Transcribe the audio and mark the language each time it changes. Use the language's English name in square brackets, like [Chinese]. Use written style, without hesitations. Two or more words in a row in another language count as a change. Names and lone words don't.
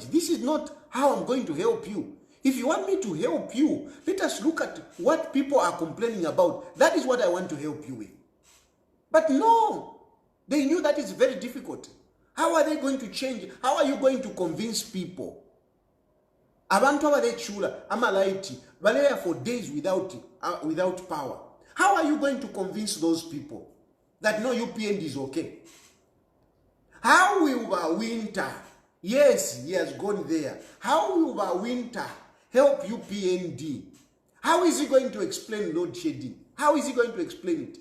[English] This is not how I'm going to help you. If you want me to help you, let us look at what people are complaining about. That is what I want to help you with. But no, they knew that is very difficult. How are they going to change? How are you going to convince people? [Bemba] Abantu abadechula amalaiti balea [English] for days without power. How are you going to convince those people that no, UPND is okay? How will Ba-Wynter, yes, he has gone there. How will Ba-Wynter help UPND? How is he going to explain load shedding? How is he going to explain it?